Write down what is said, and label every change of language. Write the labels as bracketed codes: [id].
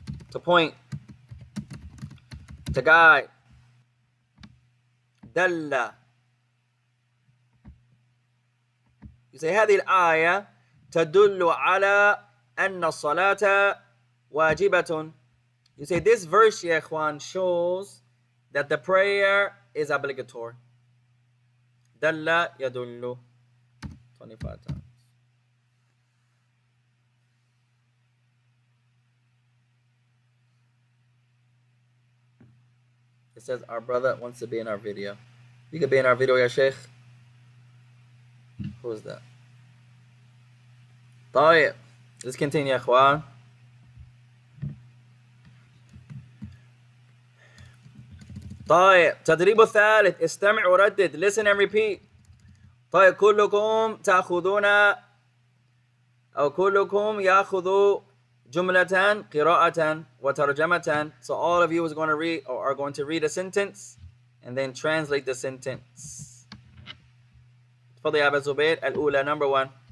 [en] To point. To guide. [ar] Dalla. [en] You say [ar] هذه الآية تدل على أن الصلاة واجبة. [en] You say this verse, ya ikhwan, shows that the prayer is obligatory. [ar] Dalla yadullu. [en] 25 times. It says our brother wants to be in our video. You can be in our video, ya sheikh. Who's that? [ar] طيب. [en] Let's continue, يا اخوان. [ar] طيب. تدريب الثالث. استمع وردد. [en] Listen and repeat. [ar] طيب. كلكم تأخذون أو كلكم يأخذ جملة قراءة وترجمة. [en] So all of you is going to read or are going to read a sentence and then translate the sentence. [ar] تفضل يا أبا زبير. الأولى, [en] number 1.